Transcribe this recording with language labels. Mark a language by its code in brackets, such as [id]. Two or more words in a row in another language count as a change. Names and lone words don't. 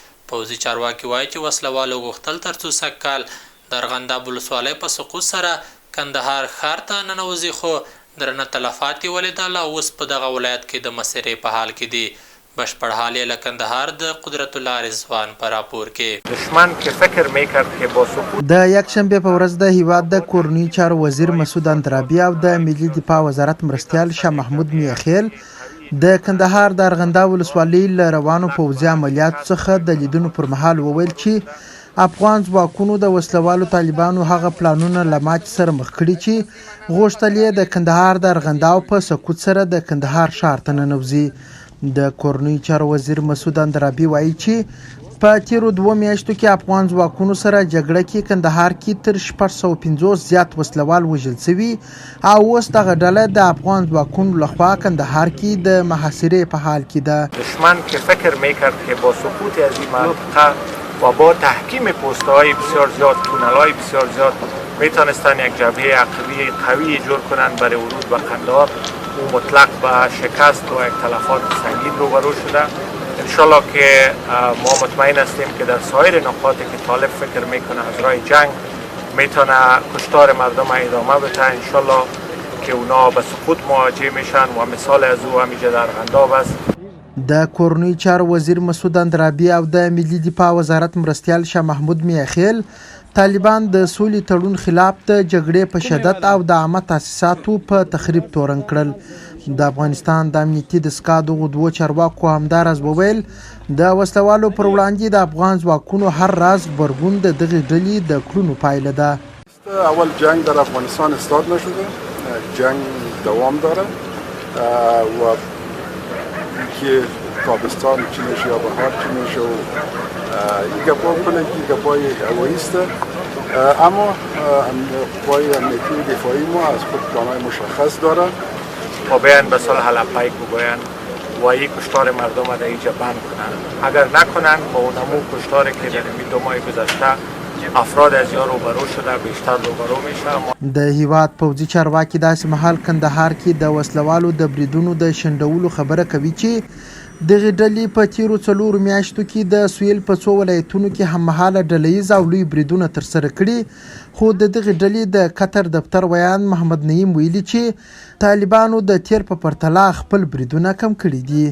[ps] پوځي چارواکي وایي چې وسلوالو غوښتل تر څو سږ کال د ارغنداب ولسوالۍ په سقوط سره کندهار ښار ته ننوځي، خو درنه تلفات یې ولیدل او اوس په دغه ولایت کې د مسیرې په حال کې دي. بشپړ حال یې له کندهار د قدرت الله رضوان په راپور کې. [fa] دشمن که فکر میکرد که با سقوط [ps] د یکشنبه په ورځ د هیواد د کورنیو چارو وزیر مسعود اندرابي او د ملي دفاع وزارت مرستیال شاه محمود میاخیل د کندهار د ارغنداب ولسوالۍ له روانو پوځي عملیاتو څخه د لیدنو پر مهال وویل چې افغان ځواکونو د وسلوالو طالبانو هغه پلانونه له ماتې سره مخ کړي چې غوښتل یې د کندهار د ارغنداو په سقوط سره د کندهار ښار ته ننوځي. د کورنیو چارو وزیر مسعود اندرابي وایي چې په تیرو 2 میاشتو کې افغان ځواکونو سره جګړه کې کندهار کې تر 650 زیات وسلوال وژل شوي او اوس دغه ډله د افغان ځواکونو لخوا کندهار کې د محاصرې په حال کې ده. [fa] دشمن که فکر میکرد که با سقوط از این منطقه و با تحکیم پست‌های بسیار زیاد، تونل‌های بسیار زیاد میتونستن یک جبهه عقبی قوی جور کنند برای ورود به قندهار. او مطلق به شکست و یک تلفات سنگین روبرو شده. انشالله که ما مطمئن هستیم که در سایر نقاطی که طالب فکر میکنه از راه جنگ میتونه کشتار مردم ادامه بده، انشالله که اونا به سقوط مواجه میشن و مثال از او همیشه در ارغنداب است. [ps] د کورنیو چارو وزیر مسعود اندرابي او د ملي دفاع وزارت مرستیال شاه محمود میاخیل طالبان د سولې تړون خلاف د جګړې په شدت او د عامه تاسیساتو په تخریب تورن کړل. د افغانستان د امنیتي دستګاه دغو دوو چارواکو همداراز وویل د وسلوالو پر وړاندې د افغان ځواکونو هر راز غبرګون د دغې ډلې د کړنو پایله ده. [fa] اول جنگ در افغانستان استارت نشده، جنگ دوام داره و که تابستان چی میشه یا بهار چی میشه و این گپا کنه که گپای هواییسته، اما قوای امنیتی و دفاعی ما از خود پلانهای مشخص داره و بیان به صلح لبیک بگوین و این کشتار مردم در اینجا بند کنند. اگر نکنند با اونمو کشتاری که در این 2 ماه گذشته افراد از یا روبرو شده بیشتر روبرو میشه. [ps] د هیواد پوځي چارواکي داسې مهال کندهار کې د وسلوالو د بریدونو د شنډولو خبره کوي چې دغې ډلې په تیرو 4 میاشتو کې د سویل په 2 ولایتونو کې هممهاله ډلهییز او لوی بریدونه ترسره کړي. خو د دغې ډلې د قطر دفتر ویان محمد نعیم ویلي چې طالبانو د تیر په پرتله خپل بریدونه کم کړي دي.